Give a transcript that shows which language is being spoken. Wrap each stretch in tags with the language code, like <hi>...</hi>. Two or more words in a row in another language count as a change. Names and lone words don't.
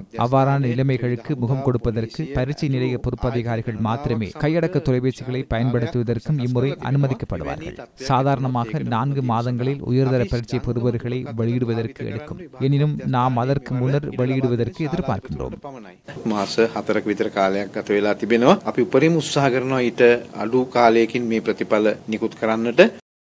<ta>அவ்வாறான நிலைமைகளுக்கு முகம் கொடுப்பதற்கு பரீட்சை நிலைய பொறுப்பதிகாரிகள் மாத்திரமே கையடக்க தொலைபேசிகளை பயன்படுத்துவதற்கும் இம்முறை அனுமதிக்கப்படுவார்கள். சாதாரணமாக 4 மாதங்களில் உயர்தர பரீட்சை பெறுபவர்களை வெளியிடுவதற்கு எடுக்கும். எனினும் நாம் அதற்கு முன்னர் வெளியிடுவதற்கு எதிர்பார்க்கின்றோம்.</ta> <si>මාස 4ක විතර කාලයක් ගත වෙලා තිබෙනවා. අපි උපරිම උත්සාහ කරනවා ඊට අඩු කාලයකින් මේ ප්‍රතිඵල නිකුත් කරන්නට.</si>